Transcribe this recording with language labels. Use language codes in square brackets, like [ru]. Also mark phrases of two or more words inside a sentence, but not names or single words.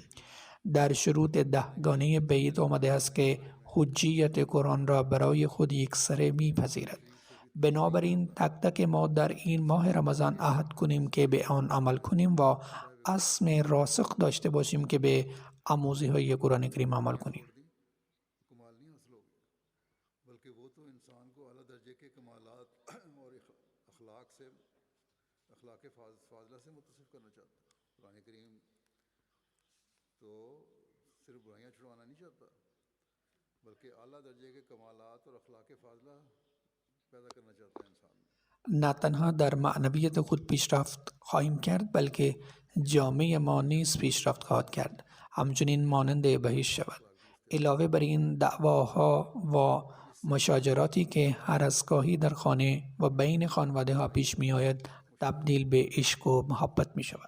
[fa] در شروط 10 گانه بیعت آمده است که حجیت قرآن را برای خود یکسره میپذیرد. بنابراین تک تک ما در این ماه رمضان عهد کنیم که به آن عمل کنیم و عزم راسخ داشته باشیم که به آموزه‌های قرآن کریم عمل کنیم. [ur] کمال نہیں حاصل ہوگا، بلکہ وہ تو انسان کو اعلیٰ درجے کے کمالات اور اخلاق فاضلہ سے متصف کرنا چاہتا ہے. قرآن کریم تو صرف برائیاں چھڑوانا نہیں چاہتا، بلکہ اعلیٰ درجے کے کمالات اور اخلاق فاضلہ پیدا کرنا چاہتا ہے انسان میں. [fa] نه تنها در معنویت خود پیشرفت خواهیم کرد، بلکه جامعه ما نیز پیشرفت خواهد کرد، همچنین مانند بهشت شود. علاوه بر این دعواها و مشاجراتی که هر از گاهی در خانه و بین خانواده ها پیش می آید تبدیل به عشق و محبت می شود.